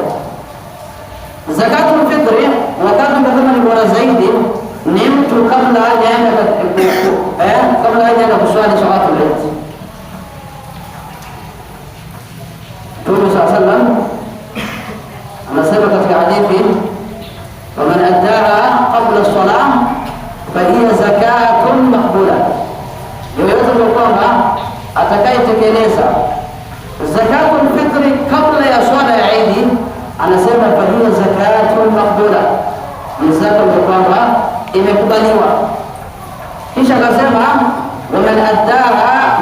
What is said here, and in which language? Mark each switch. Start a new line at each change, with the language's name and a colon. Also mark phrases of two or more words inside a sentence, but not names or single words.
Arabic: زكاة الفطر
Swahili: wakati ndio kama ni bora zaidi ni mtu kabla hajaenda kuswali
Arabic: صلاة العيد.
Swahili: Mtume
Arabic: صلى الله عليه وسلم
Swahili: anasema katika hadithi,
Arabic: ومن أداها قبل الصلاة فهي زكاة مقبولة,
Swahili: yoyote ndio kwamba atakayetekeleza
Arabic: زكاة الفطر
Swahili: kabla ya swala ya Eid, anasema
Arabic: فهي زكاة مقبولة,
Swahili: ni zaka ndio kwamba imekubaliwa. Kisha akasema
Arabic: ومن أداها